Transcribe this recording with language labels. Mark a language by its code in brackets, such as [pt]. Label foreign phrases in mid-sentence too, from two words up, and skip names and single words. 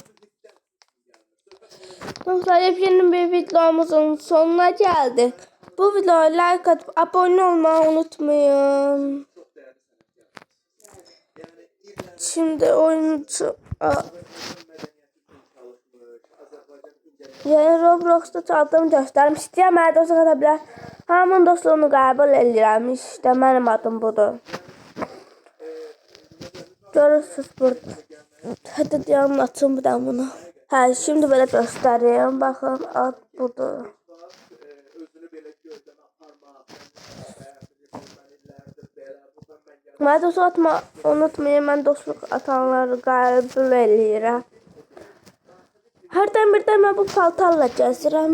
[tr] Dostlar, yepyeni bir videomuzun sonuna geldik. Bu videoya like atıp abone olmayı unutmayın. Şimdi oyuncu yeni Roblox'ta çaldığım göstermiştim. [az] Mənə dost qata bilər. Hamının dostluğunu qəbul edirəm. İşte mənim adım budur. Görürsünüz burada. [tr] Hadi diyelim açın bir daha bunu. Şimdi böyle göstereyim. Bakın ad budur. [az] Mənə dost atma unutmayın. Mən dostluq atanları qəbul edirəm. Hərdən birdən mən bu paltarla gəzdirəm.